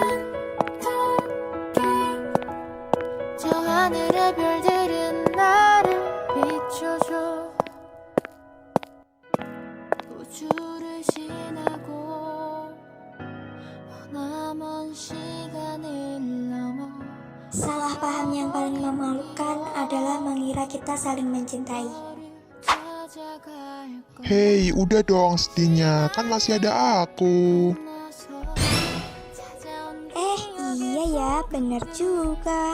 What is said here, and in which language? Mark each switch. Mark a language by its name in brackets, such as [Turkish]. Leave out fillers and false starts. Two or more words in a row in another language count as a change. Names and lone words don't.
[Korean] 저 하늘의 별들은 나를 비춰줘 우주를 지나고 남은 시간을 넘어 [Indonesian] Salah paham yang paling memalukan adalah mengira kita saling mencintai. Hei, udah dong sedihnya. Kan masih ada aku. Iya ya, bener juga.